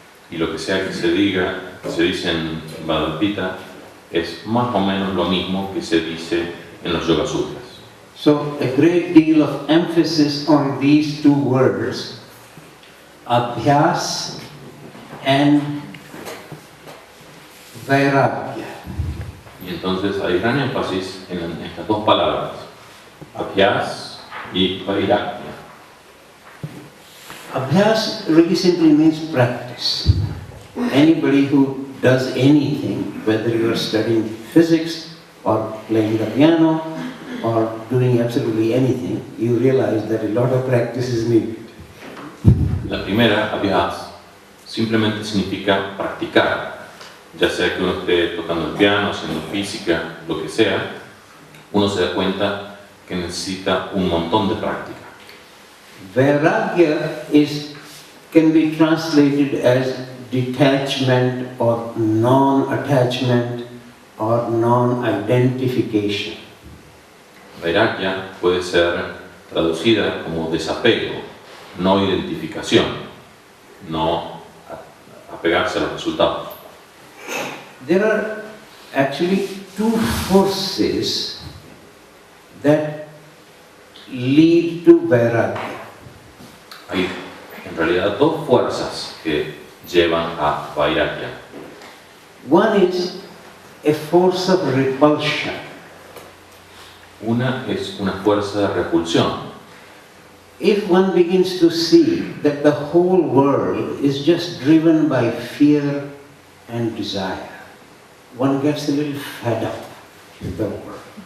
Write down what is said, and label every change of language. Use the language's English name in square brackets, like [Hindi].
[Spanish] Y lo que sea que se diga, que se dice en Bhagavad-gita, es más o menos lo mismo que se dice en los Yoga Sutras. [English] So a great deal of emphasis on these two words, abhyas and vairagya. [Spanish] Y entonces hay gran énfasis en estas dos palabras, abhyas y vairagya. [English] Abhyas really simply means practice. Anybody who does anything, whether you are studying physics or playing the piano or doing absolutely anything, you realize that a lot of practice is needed. [Spanish] La primera, abhyas, simplemente significa practicar. Ya sea que uno esté tocando el piano, haciendo física, lo que sea, uno se da cuenta que necesita un montón de práctica. [English] Vairagya can be translated as detachment or non-attachment or non-identification. [Spanish] Vairagya puede ser traducida como desapego, no identificación, no apegarse a los resultados. [English] There are actually two forces that lead to vairagya. [Spanish] Hay en realidad dos fuerzas que llevan a vairagya. [English] One is a force of repulsion. [Spanish] Una es una fuerza de repulsión. [English] If one begins to see that the whole world is just driven by fear and desire, one gets a little fed up with the world.